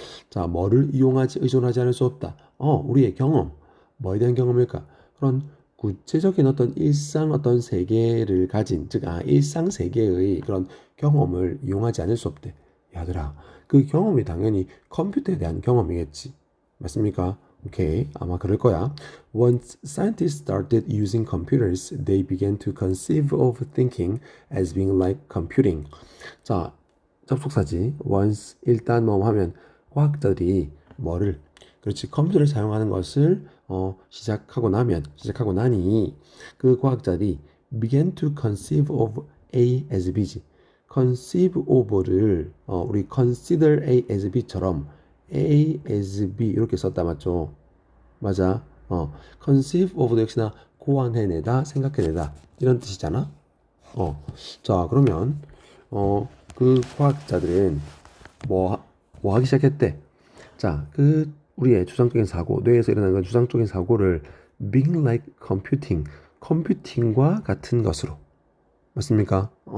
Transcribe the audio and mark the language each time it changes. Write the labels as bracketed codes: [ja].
[ko] 자, 뭐를 이용하지, 의존하지 않을 수 없다. 우리의 경험. 뭐에 대한 경험일까? 그런 구체적인 어떤 일상 어떤 세계를 가진, 즉, 일상 세계의 그런 경험을 이용하지 않을 수 없대. 야들아, 그 경험이 당연히 컴퓨터에 대한 경험이겠지. 맞습니까? 오케이. 아마 그럴 거야. [en] Once scientists started using computers, they began to conceive of thinking as being like computing. [ko] 자, 접속사지. once, 일단 뭐 하면 과학자들이 뭐를, 그렇지, 컴퓨터를 사용하는 것을 시작하고 나니 그 과학자들이 [en] began to conceive of A as B [ko] 지. conceive of를 우리 [en] consider A as B [ko] 처럼 A as B 이렇게 썼다 맞죠? 맞아. conceive of도 역시나 고안해내다, 생각해내다 이런 뜻이잖아. 자, 그러면 그 과학자들은 뭐, 뭐 하기 시작했대? 자, 그 우리의 주상적인 사고, 뇌에서 일어나는 주상적인 사고를 [en] being like computing, [ko] 컴퓨팅과 같은 것으로. 맞습니까?